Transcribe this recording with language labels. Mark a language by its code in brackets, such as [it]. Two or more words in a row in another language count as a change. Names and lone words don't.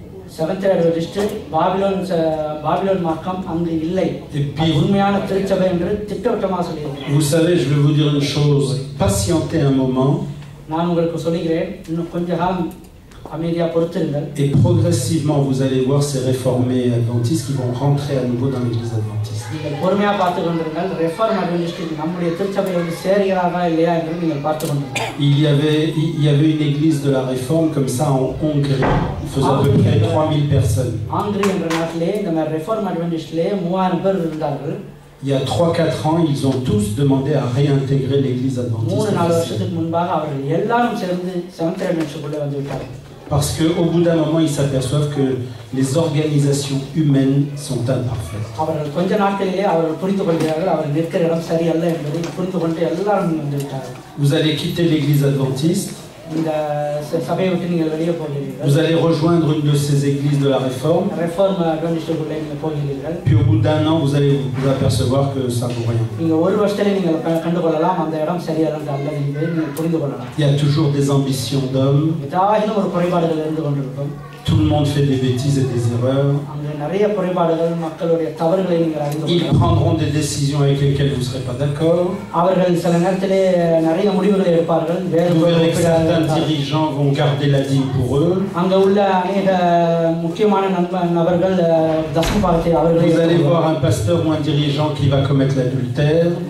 [ta] Seventh Adventist Babylon மார்க்கம் அங்கு இல்லை. உண்மையான திருச்சபை என்று திட்டவட்டமாக சொல்லியிருக்கிறேன். [fr] Vous savez, je vais vous dire une chose, patientez un moment. [ta] நான் உங்களுக்கு சொல்கிறேன், இன்னும் கொஞ்ச காலம் அமைதியா பொறுத்திருங்கள். [fr] Et progressivement vous allez voir ces réformés adventistes qui vont rentrer à nouveau dans l'église adventiste. [ta] நீங்கள் பொறுமையா பார்த்து கொண்டிருங்கள். ரெஃபார்ம் அட்வென்டிஸ்ட் நம்முடைய திருச்சபையில் வந்து சேர்கிறார்களா இல்லையா என்று நீங்கள் பார்த்து கொண்டிருங்கள். [fr] Il y avait une église de la réforme comme ça en Hongrie, faisant à peu près 3000 personnes. [ta] ஹங்கரி என்ற நாட்டிலே இந்த ரெஃபார்ம் அட்வென்டிஸ்ட்லே 3000 பேர் இருந்தார்கள். [fr] Il y a 3-4 ans, ils ont tous demandé à réintégrer l'église adventiste. [ta] 3-4 வருஷத்துக்கு முன்பாக அவர்கள் எல்லாரும் சேர்ந்து செவன்த் அட்வென்டிஸ்டுக்குள்ளே வந்து விட்டார்கள். [fr] Parce qu'au bout d'un moment, ils s'aperçoivent que les organisations humaines sont imparfaites. [ta] அவர்கள் கொஞ்ச நாட்களிலே அவர்கள் புரிந்து கொள்கிறார்கள் அவர்கள் நிற்கிற இடம் சரியல்ல என்பதை புரிந்து கொண்டு எல்லாரும் வந்து விட்டார்கள். [fr] Vous allez quitter l'église adventiste. [ta] இந்த சபையை விட்டு நீங்கள் வெளியே போகிறீர்கள். [fr] Vous allez rejoindre une de ces églises de la réforme. [ta] réforme அட்வென்டிஸ்டுக்குள்ளே நீங்கள் போகிறீர்கள். [fr] Puis au bout d'un an, vous allez vous apercevoir que ça ne vaut rien. [ta] நீங்க ஒரு வருஷத்துல நீங்க கண்டுகொள்ளலாம் அந்த இடம் சரியானது அல்ல என்பதை நீங்கள் புரிந்து கொள்ளலாம். [fr] Il y a toujours des ambitions d'hommes. [ta] ஏதாயிலும் ஒரு குறைபாடுகள் இருந்து கொண்டிருக்கும். [fr] Tout le monde fait des bêtises et des erreurs. Ils prendront des décisions avec lesquelles vous ne serez pas d'accord. Vous verrez que certains dirigeants vont garder la ligne pour eux. Vous allez voir un pasteur ou un dirigeant qui va commettre l'adultère.